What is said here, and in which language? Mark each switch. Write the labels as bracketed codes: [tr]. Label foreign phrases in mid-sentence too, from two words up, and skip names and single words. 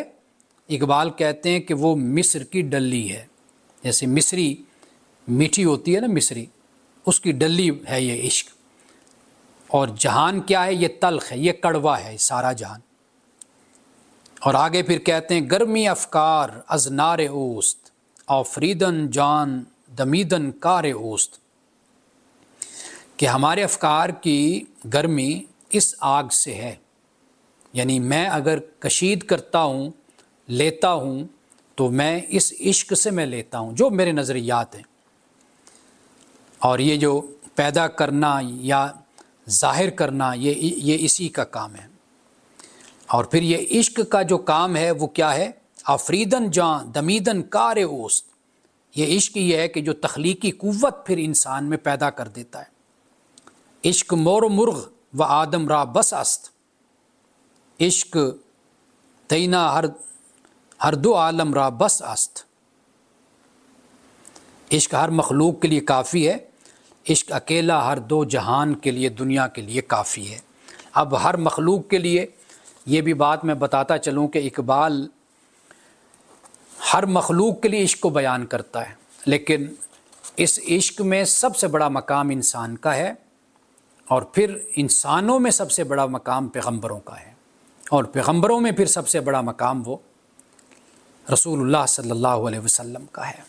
[ur] اقبال کہتے ہیں کہ وہ مصر کی ڈلی ہے، جیسے مصری میٹھی ہوتی ہے نا، مصری، اس کی ڈلی ہے یہ عشق، اور جہان کیا ہے؟ یہ تلخ ہے، یہ کڑوا ہے سارا جہان۔ اور آگے پھر کہتے ہیں [fa] گرمی افکار از نار اوست، آفریدن جان دمیدن کار اوست، [ur] کہ ہمارے افکار کی گرمی اس آگ سے ہے، یعنی میں اگر کشید کرتا ہوں، لیتا ہوں، تو میں اس عشق سے میں لیتا ہوں جو میرے نظریات ہیں، اور یہ جو پیدا کرنا یا ظاہر کرنا یہ اسی کا کام ہے۔ اور پھر یہ عشق کا جو کام ہے وہ کیا ہے؟ [fa] آفریدن جان دمیدن کار اوست، [ur] یہ عشق یہ ہے کہ جو تخلیقی قوت پھر انسان میں پیدا کر دیتا ہے۔ [fa] عشق مور و مرغ و آدم را بس است، عشق تینا ہر دو عالم را بس است، [ur] عشق ہر مخلوق کے لیے کافی ہے، عشق اکیلا ہر دو جہان کے لیے، دنیا کے لیے کافی ہے۔ اب ہر مخلوق کے لیے یہ بھی بات میں بتاتا چلوں کہ اقبال ہر مخلوق کے لیے عشق کو بیان کرتا ہے، لیکن اس عشق میں سب سے بڑا مقام انسان کا ہے، اور پھر انسانوں میں سب سے بڑا مقام پیغمبروں کا ہے، اور پیغمبروں میں پھر سب سے بڑا مقام وہ رسول اللہ [ar] صلی اللہ علیہ وسلم [ur] کا ہے۔